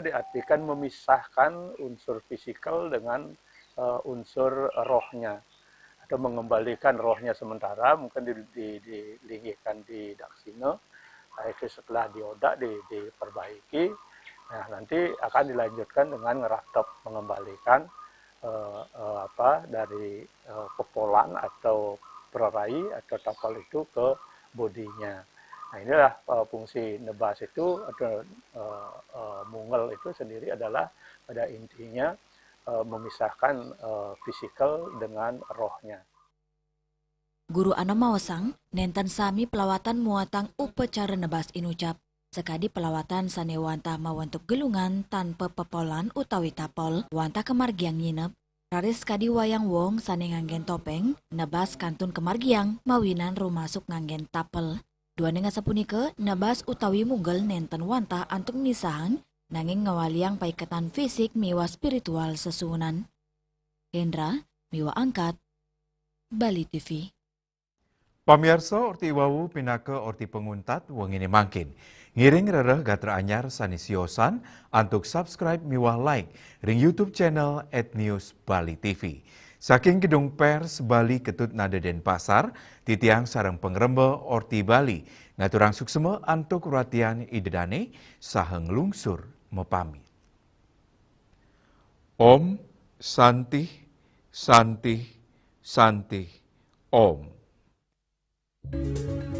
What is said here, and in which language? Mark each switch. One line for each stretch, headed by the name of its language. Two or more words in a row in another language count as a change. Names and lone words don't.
Indonesian: diartikan memisahkan unsur fisikal dengan unsur rohnya, atau mengembalikan rohnya sementara mungkin dilingihkan di daksina, itu setelah diodak diperbaiki, nah nanti akan dilanjutkan dengan ngeratop mengembalikan dari pepolan atau pererai atau tapal itu ke bodinya. Nah inilah fungsi nebas itu atau munggel itu sendiri adalah pada intinya memisahkan fisikal dengan rohnya.
Balinese: Guru Ana Mawasang, nenten sami pelawatan muatang upacara nebas inucap. Sekadi pelawatan sane wantah mawantuk gelungan tanpa pepolan utawi tapol, wantah kemargiang nginep. Raris kadi wayang wong sane nganggen topeng, nebas kantun kemargiang mawinan rumasuk nganggen tapel. Dua nenga sapunike, nebas utawi munggel nenten wantah antuk misahang, nanging ngawaliang paiketan fisik miwa spiritual sesuunan. Hendra, miwa angkat, Bali TV. Pamirsa orti wawu pinaka orti penguntat wengine mangkin. Ngiring rereh gatra anyar sanisiosan antuk subscribe miwah like ring YouTube channel @news Bali TV. Saking gedung pers Bali Ketut Nada Denpasar, titiang sareng pengrembe orti Bali, ngaturang sukseme antuk ratian idedane saheng lungsur mepami.
Sanskrit: Om Santi Santi Santi Om.